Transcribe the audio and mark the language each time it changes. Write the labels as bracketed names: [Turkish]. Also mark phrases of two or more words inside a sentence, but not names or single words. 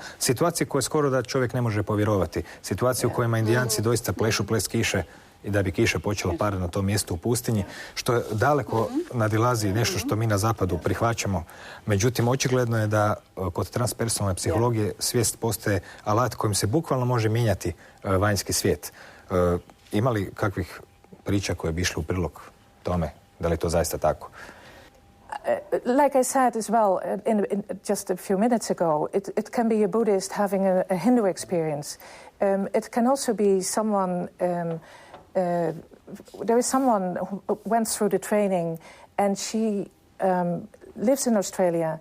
[Croatian] Situacije koje skoro da čovjek ne može povjerovati. Situacije u kojima Indijanci doista plešu ples kiše i da bi kiša počela padati na tom mjestu u pustinji, što daleko nadilazi nešto što mi na zapadu prihvaćamo. Međutim, očigledno je da kod transpersonalne psihologije svijest postaje alat kojim se bukvalno može mijenjati vanjski svijet. Ima li kakvih priča koje bi išli u prilog tome? Da li je to zaista tako? [English] Like I said as well, in just a few minutes ago, it can be a Buddhist having a Hindu experience. It can also be someone. There is someone who went through the training, and she lives in Australia.